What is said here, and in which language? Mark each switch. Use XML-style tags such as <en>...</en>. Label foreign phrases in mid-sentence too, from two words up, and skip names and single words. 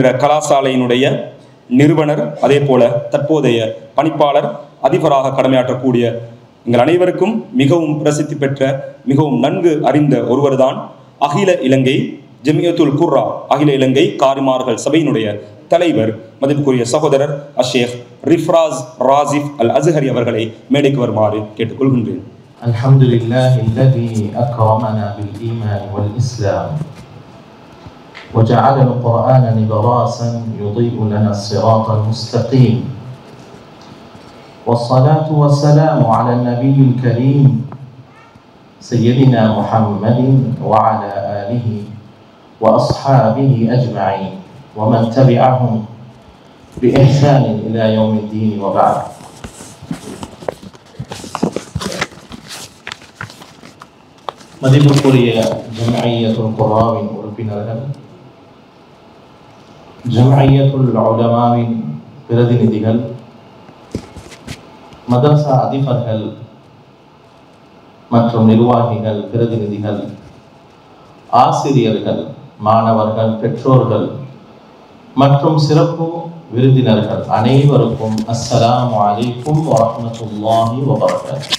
<ta>கலாசாலையினுடைய நிறுவனர், அதே போல தற்போதைய பணிப்பாளர், அதிபராக கடமையாற்றக்கூடிய எங்கள் அனைவருக்கும் மிகவும் பிரசித்தி பெற்ற, மிகவும் நன்கு அறிந்த ஒருவர்தான் அகில இலங்கை ஜமியத்துல் குர்ரா, அகில இலங்கை காரிமார்கள் சபையினுடைய தலைவர், மதிப்புக்குரிய சகோதரர் அஷேக் ரிஃப்ராஸ் ராசிஃப் அல் அஸ்ஹரி அவர்களை மேடைக்கு வருமாறு கேட்டுக்கொள்கின்றேன்.</ta> <ar>الحمد لله الذي أكرمنا بالإيمان والإسلام وجعل القرآن نبراسا يضيء لنا الصراط المستقيم والصلاة والسلام على النبي الكريم سيدنا محمد وعلى آله وأصحابه أجمعين ومن تبعهم بإحسان إلى يوم الدين وبعد.</ar> <ta>மதிப்புக்குரிய ஜம்இய்யத்துல் குர்ஆவின் உறுப்பினர்கள், ஜம்இய்யத்துல் உலமாவின் பிரதிநிதிகள், மதரசா அதிபர்கள் மற்றும் நிர்வாகிகள், பிரதிநிதிகள், ஆசிரியர்கள், மாணவர்கள், பெற்றோர்கள் மற்றும் சிறப்பு விருந்தினர்கள் அனைவருக்கும்</ta> <ar>السلام عليكم ورحمة الله وبركاته.</ar>